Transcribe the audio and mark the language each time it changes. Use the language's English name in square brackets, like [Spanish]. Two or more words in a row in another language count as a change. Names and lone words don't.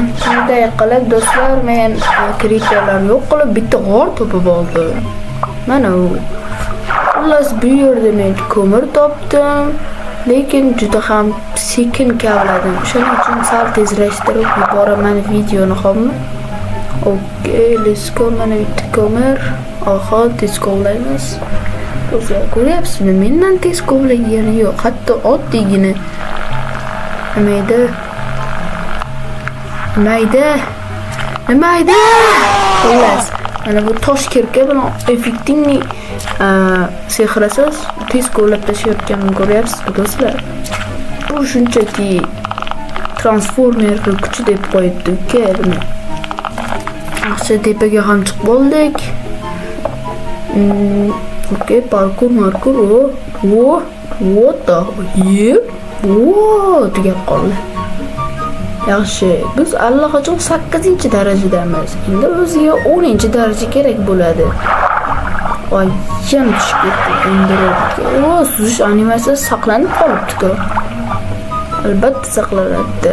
[Uzbek] Shunday qilib do'stlar, men creeperlarni yo'q qilib bitta g'or topib oldim. Mana u. Xullas bu yerda men ko'mir topdim. Lekin juda ham sekin kavladim. Shuning uchun sal tezlashtirib yuboraman videoni, xo'pmi? Okey, [English] let's go. [Uzbek] Mana bitta ko'mir. Oho, tez kovlaymiz. Do'stlar, ko'ryapsizmi? Mendan tez kovlagani yo'q. Hatto oddiygina Mayda. Xullas, mana bu tosh kirka bilan effektingni sehrasiz tez kovlab tashlayotganini ko'ryapsizmi do'stlar? Bu shunchaki transformer kuchi deb qo'yibdi uka. Yaxshi, tepaga ham chiqib oldik. Okey, [English] parkour. What the hell? [Uzbek] Tugab qoldi. Yaxshi, biz allaqachon 8-darajadamiz. Endi o'ziga 10-daraja kerak bo'ladi. Voy, yana tushib ketdi. Endi suzish animatsiyasi saqlanib qolibdi-ku. Albatta saqlanadi.